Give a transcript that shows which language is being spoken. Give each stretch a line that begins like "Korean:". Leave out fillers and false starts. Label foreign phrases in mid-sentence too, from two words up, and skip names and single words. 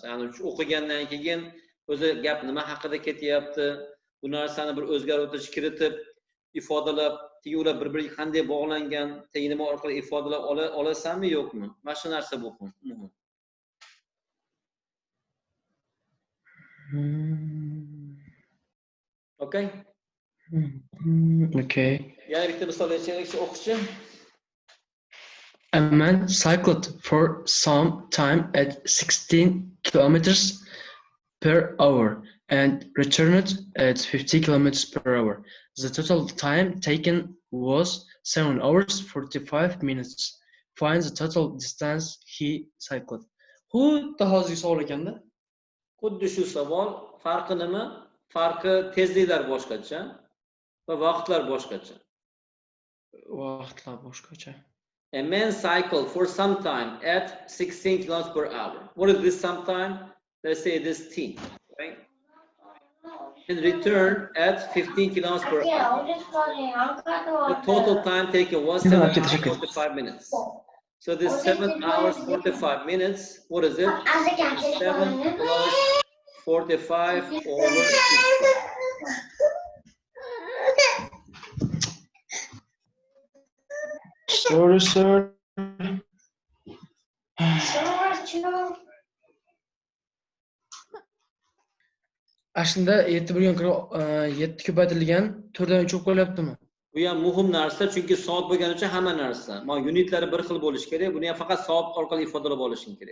Uzbek: Ya'ni o'qigandan keyin o'zi gap nima haqida ketyapti, bu narsani bir o'zgartirish kiritib, ifodalab, ular bir-biriga qanday bog'langan, nima orqali ifodalab olasanmi yo'qmi? Mana shu narsa muhim. Okay?
English: Okay.
Uzbek: Yana bitta misol aytaylik, o'qishchi.
English: A man cycled for some time at 16 kilometers per hour and returned at 50 kilometers per hour. The total time taken was 7 hours 45 minutes. Find the total distance he cycled.
Uzbek: Xuddi hozirgi savol ekanda. Xuddi shu savol, farqi nima? Farqi tezliklar boshqacha va vaqtlar boshqacha. Vaqtlar boshqacha.
English: A man cycled for some time at 16 kilometers per hour. What is this sometime? Let's say this t, right? And return at 15 kilometers per hour. The total time taken was 7 hours 45 minutes. So this 7 hours 45 minutes, what is it? 7 plus 45 over 60. Sorry, sir.
Uzbek: Aslida 7 ko'paytirilgan 4 dan 3 bo'lib qolyaptimi? Bu ham muhim narsa, chunki soat bo'lgani uchun hamma narsa. Mana unitlari bir xil bo'lishi kerak. Buni ham faqat soat orqali ifodalab olishing kerak.